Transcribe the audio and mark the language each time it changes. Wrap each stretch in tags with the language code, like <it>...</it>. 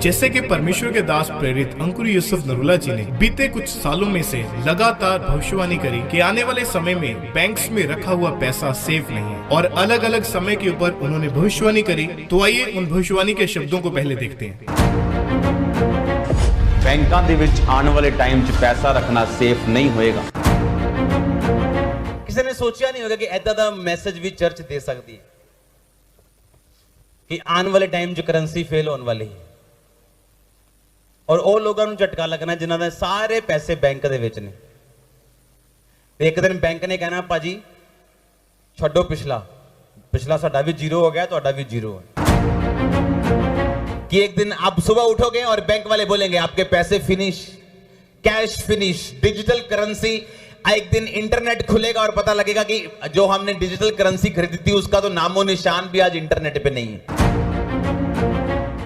<hi>जैसे कि परमेश्वर के दास प्रेरित अंकुर यूसुफ नरूला जी ने बीते कुछ सालों में से लगातार भविष्यवाणी करी कि आने वाले समय में बैंक्स में रखा हुआ पैसा सेफ नहीं है, और अलग अलग समय के ऊपर उन्होंने भविष्यवाणी करी। तो आइए उन भविष्यवाणी के शब्दों को पहले देखते हैं।</hi> <pa>बैंकों ਦੇ ਵਿੱਚ ਆਉਣ ਵਾਲੇ ਟਾਈਮ 'ਚ ਪੈਸਾ ਰੱਖਣਾ ਸੇਫ ਨਹੀਂ ਹੋਏਗਾ। ਕਿਸੇ ਨੇ ਸੋਚਿਆ ਨਹੀਂ ਹੋਗਾ ਕਿ ਐਦਾਂ ਦਾ ਮੈਸੇਜ ਵੀ ਚਰਚ ਦੇ ਸਕਦੀ ਹੈ ਕਿ ਆਉਣ ਵਾਲੇ ਟਾਈਮ 'ਚ ਕਰੰਸੀ ਫੇਲ ਹੋਣ ਵਾਲੀ ਹੈ, ਔਰ ਉਹ ਲੋਕਾਂ ਨੂੰ ਝਟਕਾ ਲੱਗਣਾ ਜਿਨ੍ਹਾਂ ਦੇ ਸਾਰੇ ਪੈਸੇ ਬੈਂਕ ਦੇ ਵਿੱਚ ਨੇ। ਤੇ ਇੱਕ ਦਿਨ ਬੈਂਕ ਨੇ ਕਹਿਣਾ ਭਾਜੀ ਛੱਡੋ ਪਿਛਲਾ ਸਾਡਾ ਵੀ ਜ਼ੀਰੋ ਹੋ ਗਿਆ, ਤੁਹਾਡਾ ਵੀ ਜ਼ੀਰੋ ਹੈ।</pa> <hi>कि एक दिन आप सुबह उठोगे और बैंक वाले बोलेंगे आपके पैसे finish, cash finish, digital currency. एक दिन इंटरनेट खुलेगा और पता लगेगा कि जो हमने डिजिटल करेंसी खरीदी थी उसका तो नामो निशान भी आज इंटरनेट पे नहीं है।</hi>